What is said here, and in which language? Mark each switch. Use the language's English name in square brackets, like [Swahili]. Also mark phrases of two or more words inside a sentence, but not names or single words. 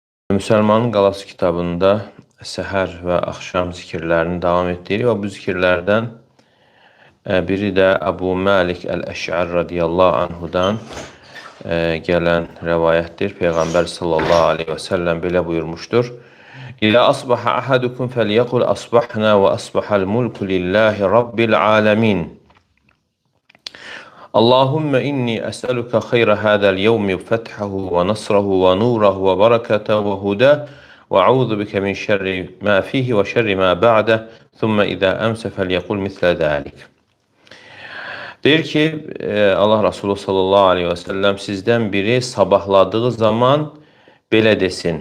[Azerbaijani] Müsəlmanın Qalası kitabında səhər və axşam zikirlərini davam etdirir və bu zikirlərdən biri də Əbu Məlik Əl-Əş'ər [Arabic] رضي الله عنه [Azerbaijani] gələn rəvayətdir. Peyğəmbər [Arabic] صلى الله عليه وسلم [Azerbaijani] belə buyurmuşdur. [Arabic] إذا أصبح أحدكم فليقل أصبحنا وأصبح الملك لله رب العالمين. اللهم إني أسألك خير هذا اليوم فتحه ونصره ونوره وبركته وهداه وأعوذ بك من شر ما فيه وشر ما بعده ثم إذا أمسى فليقل مثل ذلك. [Azerbaijani] Deyir ki, Allah Resulü [Arabic] صلى الله عليه وسلم [Azerbaijani] sizdən biri sabahladığı zaman belə desin.